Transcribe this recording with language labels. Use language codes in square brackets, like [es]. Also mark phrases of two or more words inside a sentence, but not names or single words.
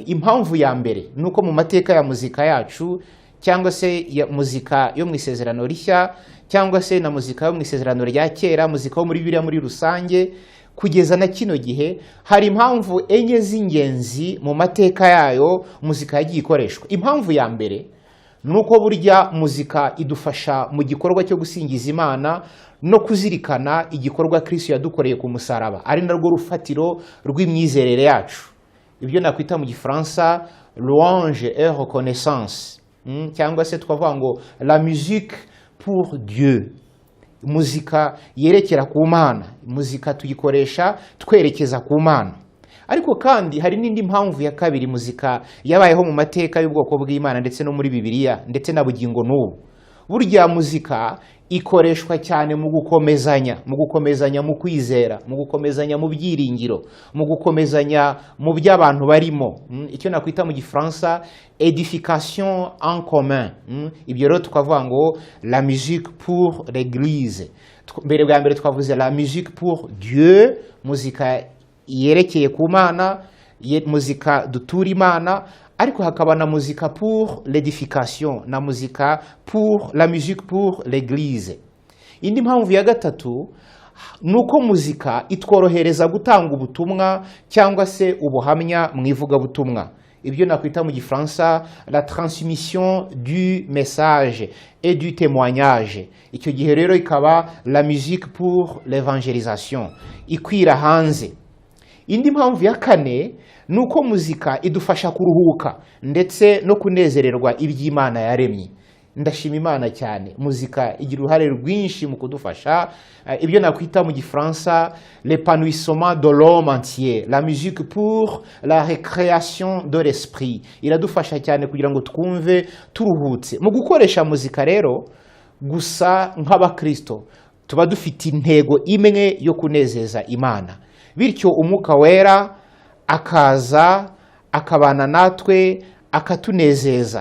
[rw] Impamvu ya mbere nuko mu mateka ya muzika yacu cyangwa se ya muzika yo mu Isezerano Rishya cyangwa se na muzika yo mu Isezerano rya kera, muzika yo muri Bibiliya muri rusange kugeza na kino gihe, hari impamvu enye z'ingenzi mu mateka yayo muzika yagiye ikoreshwa. Impamvu ya mbere nuko burya muzika idufasha mu gikorwa cyo gusingiza Imana no kuzirikana igikorwa Kristo yadukoreye ku musaraba, ari narwo rufatiro rw'imyizerere yacu. Ibyo nakwita mu Gifaransa [fr] louange et reconnaissance, [rw] cyangwa se twavuga ngo [fr] la musique pour Dieu. [rw] Muzika yerekera ku Mana, muzika tuyikoresha twerekeza ku Mana. Ariko kandi hari n'indi mpamvu ya kabiri muzika yabayeho mu mateka y'ubwoko bw'Imana ndetse no muri Bibiliya ndetse na bugingo n'ubu. Burya muzika ikoreshwa cyane mu gukomezanya mu kwizera, mu gukomezanya mu byiringiro, mu gukomezanya mu by'abantu barimo, icyo nakwita mu Gifaransa [fr] edification en commun. [rw] Ibyo rero tukavuga ngo [fr] la musique pour l'église. [rw] Mbere bwa mbere twavuze [fr] la musique pour Dieu, [rw] muzika yerekeye ku Mana, muzika dutura Imana, ariko hakaba na muzika [fr] pour l'édification [rw] na muzika [fr] pour la musique pour l'église. [rw] Indi mpamvu ya gatatu nuko muzika itworohereza gutanga ubutumwa cyangwa se ubuhamya mu ivugabutumwa. Ibyo nakwita mu Gifaransa [fr] la transmission du message et du témoignage. [rw] Icyo gihe rero ikaba [fr] la musique pour l'évangélisation, [rw] ikwira hanze. Indi mpamvu ya kane nuko muzika idufasha kuruhuka ndetse no kunezererwa iby'Imana yaremye. Ndashima Imana cyane, muzika igira uruhare rwinshi mu kudufasha ibyo nakwita mu Gifaransa [fr] l'épanouissement de l'homme entier, la musique pour la récréation de l'esprit. [rw] Iradufasha cyane kugira ngo twumve turuhutse. Mu gukoresha muzika rero gusa nk'abakristo tuba dufite intego imwe yo kunezeza Imana, bityo umwuka wera akaza akabana natwe akatunezeza.